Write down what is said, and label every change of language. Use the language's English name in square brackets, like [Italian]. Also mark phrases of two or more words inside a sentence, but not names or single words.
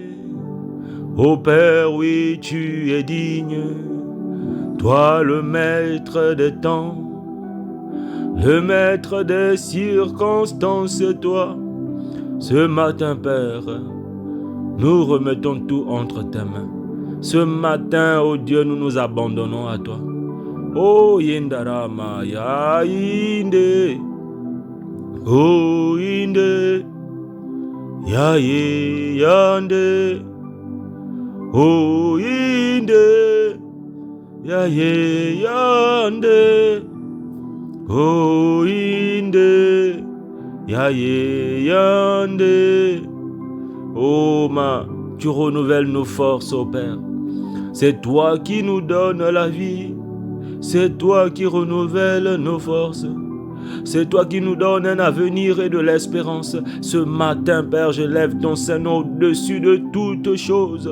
[French] Ô Père, oui, tu es digne Toi le maître des temps, le maître des circonstances, toi. Ce matin, Père, nous remettons tout entre tes mains. Ce matin, oh Dieu, nous nous abandonnons à toi. Oh Yendarama, ya inde, oh inde, ya ye yande, oh inde, ya ye yande, oh inde, ya ye yande. Oh tu renouvelles nos forces, oh Père. C'est toi qui nous donnes la vie. C'est toi qui renouvelles nos forces. C'est toi qui nous donnes un avenir et de l'espérance. Ce matin, Père, je lève ton Saint-Nom au-dessus de toutes choses.